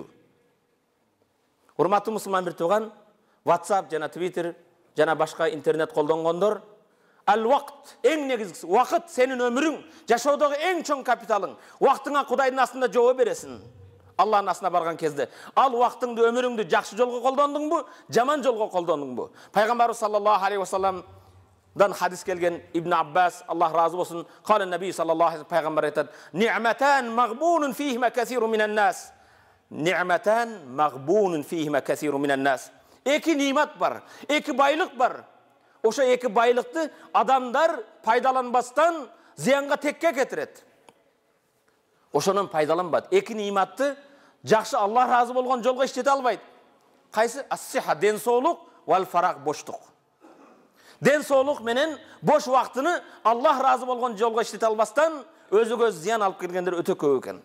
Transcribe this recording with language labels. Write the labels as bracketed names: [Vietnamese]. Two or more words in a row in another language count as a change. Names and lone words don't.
[Kyrgyz] Урматтуу мусулман бир тууган, WhatsApp жана Twitter жана башка интернет колдонгондор, ал-вакт эң негизгиси, вакыт сенин өмүрүң, жашоодогу эң чоң капиталың. Вактыңа Кудайдын астында жооп бересиң. Аллахтын астына барган кезде, ал вактыңды, өмүрүңдү жакшы жолго колдондуңбу, жаман жолго колдондуңбу? Пайгамбарыбыз [Arabic] صلى الله عليه وسلم [Kyrgyz] хадис келген Ибн Аббас, Аллах разы болсун, [Arabic] قال النبي صلى الله عليه [Kyrgyz] пайгамбар айтат: [Arabic] "نعمتان مغبون فيهما كثير من الناس." نعمتان مغبون فيهما كثير من الناس. [Kyrgyz] Эки нимат бар, эки байлык бар. Ошо эки байлыкты адамдар пайдаланбастан зыянга текке кетирет. Ошонун пайдаланбады. Эки ниматты жакшы Аллах разы болгон жолго иштете албайт. Кайсы? Ас-сиха, ден соолук, [Arabic] والفراغ, [Kyrgyz] боштук. Ден соолук менен бош убактыны Аллах разы болгон жолго иштете албастан өзүгө зыян алып келгендер өтө көп экен.